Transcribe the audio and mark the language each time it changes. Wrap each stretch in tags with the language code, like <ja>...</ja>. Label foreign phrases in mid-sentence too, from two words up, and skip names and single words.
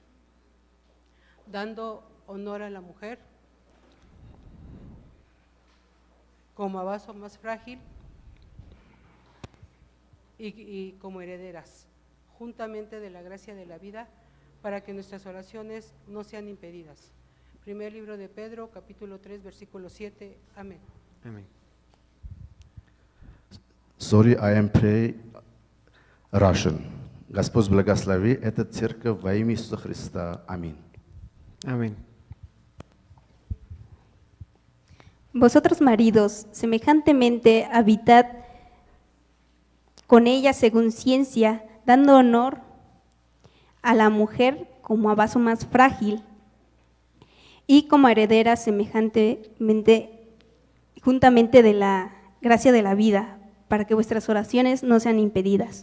<es>dando honor a la mujer como a vaso más frágil y como herederas juntamente de la gracia de la vida, para que nuestras oraciones no sean impedidas. Primer libro de Pedro, capítulo 3, versículo 7. Amén. Amén.</es> <en>Sorry, I am pray Russian.</en> <ru>Господь благослови эту церковь во имя Иисуса Христа. Аминь.</ru> <es>Amén. Vosotros maridos, semejantemente habitad con ella según ciencia, dando honor a la mujer como a vaso más frágil y como heredera semejantemente, juntamente de la gracia de la vida, para que vuestras oraciones no sean impedidas.</es>